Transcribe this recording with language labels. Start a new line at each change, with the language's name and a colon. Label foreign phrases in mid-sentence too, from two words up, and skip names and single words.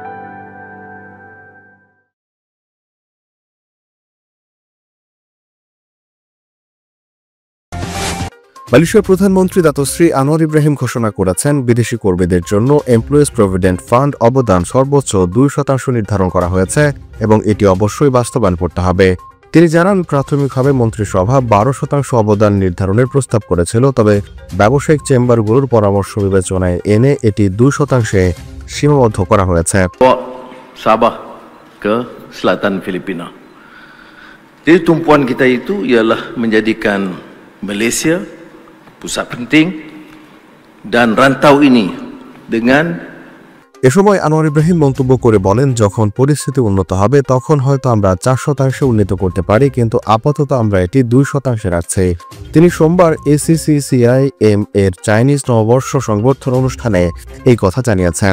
Bangla: মালয়েশিয়ার প্রধানমন্ত্রী দাতশ্রী আনোয়ার ইব্রাহিম ঘোষণা করেছেন, বিদেশি কর্মীদের জন্য এমপ্লয়িজ প্রভিডেন্ট ফান্ড অবদান সর্বোচ্চ 2% নির্ধারণ করা হয়েছে এবং এটি অবশ্যই বাস্তবায়ন করতে হবে। তিনি জানান, প্রাথমিকভাবে মন্ত্রিসভা 12% অবদান নির্ধারণের প্রস্তাব করেছিল, তবে ব্যবসায়িক চেম্বারগুলোর পরামর্শ বিবেচনায় এনে এটি 2%-এ সীমাবদ্ধ করা হয়েছে।
Malay: Sabah ke selatan Filipina. Jadi tumpuan kita itu ialah menjadikan Malaysia pusat penting dan rantau ini dengan
Bangla: এ সময় আনোয়ার ইব্রাহিম মন্তব্য করে বলেন, যখন পরিস্থিতি উন্নত হবে তখন হয়তো আমরা 4% উন্নীত করতে পারি, কিন্তু আপাতত আমরা এটি 2% রাখছি। তিনি সোমবার ACCCIM এর চাইনিজ নববর্ষ সংবর্ধনা অনুষ্ঠানে এই কথা জানিয়েছেন।